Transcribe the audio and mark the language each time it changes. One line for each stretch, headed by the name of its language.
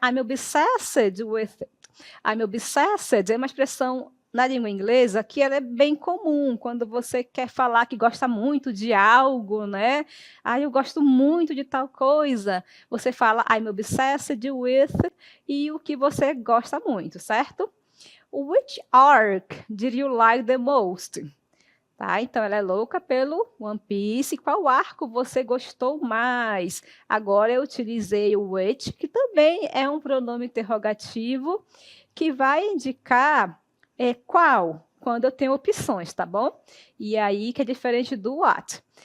English: I'm obsessed with it.
Portuguese: I'm obsessed é uma expressão na língua inglesa que ela é bem comum, quando você quer falar que gosta muito de algo, né? Eu gosto muito de tal coisa. Você fala
English: I'm obsessed with,
Portuguese: e o que você gosta muito, certo?
English: Which arc did you like the most?
Portuguese: Tá? Então, ela é louca pelo One Piece. Qual arco você gostou mais? Agora eu utilizei o which, que também é um pronome interrogativo, que vai indicar qual. quando eu tenho opções, tá bom? E aí que é diferente do what.